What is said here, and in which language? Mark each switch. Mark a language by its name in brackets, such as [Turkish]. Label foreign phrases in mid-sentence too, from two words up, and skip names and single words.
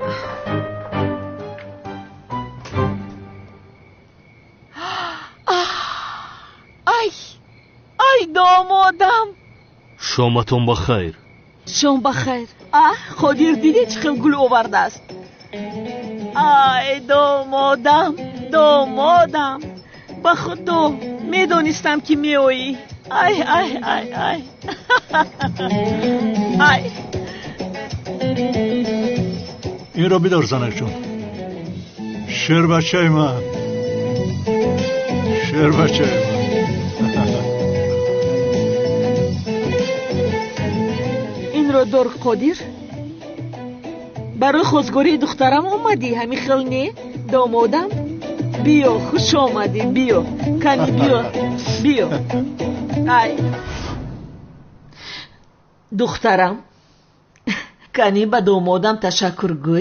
[Tajik] ай домодам. шоматон ба хайр. шом ба хайр. ходир дидӣ чӣ хел гул овардааст. ай домодам, ба худо медонистам ки меоӣ. ай Инро бидор занак ҷон. Шербачаи ман, шербачаи ман. اینро дор қодир. барои хостгории духтарам омадӣ? ҳамин хел не домодам? биё, хуш омадӣ. биё кани, биё. ай духтарам, кани ба домодам ташаккургӯй.